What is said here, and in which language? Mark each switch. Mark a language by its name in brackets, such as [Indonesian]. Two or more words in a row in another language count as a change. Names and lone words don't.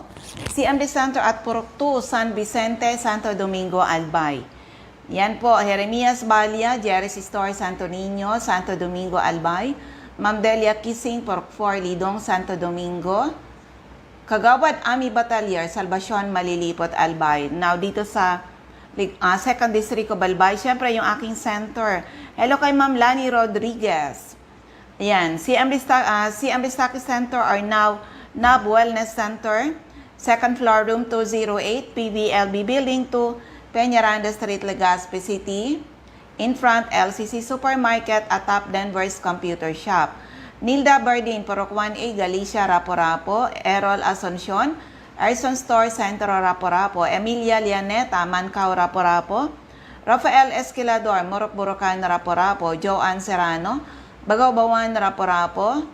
[Filipino] CMD Center at Purok 2, San Vicente, Santo Domingo, Albay. Yan po, Jeremias Balia, Jerry's Store, Santo Niño, Santo Domingo, Albay. Ma'am Delia Kissing, Purok 4, Lidong, Santo Domingo. Kagawad Ami Batalier, Salvacion, Malilipot, Albay. Now, dito sa Second District of Albay, syempre yung aking center. Hello kay Ma'am Lani Rodriguez. Ayan, CMB Stocky Center are now Nab Wellness Center, [English] Second floor, [Filipino] room 208, PVLB Building 2, Peñaranda Street, Legazpi City. [English] In front, [Filipino] LCC Supermarket at Top Denver's Computer Shop. Nilda Bardin, Purok 1A, Galicia, Rapo-Rapo. Errol Asuncion, Erson Store, Centro, Rapo-Rapo. Emilia Lianeta, Mancao, Rapo-Rapo. Rafael Esquilador, Morok-Borocan, Rapo-Rapo. Joanne Serrano, Bagaw-Bawan, Rapo-Rapo.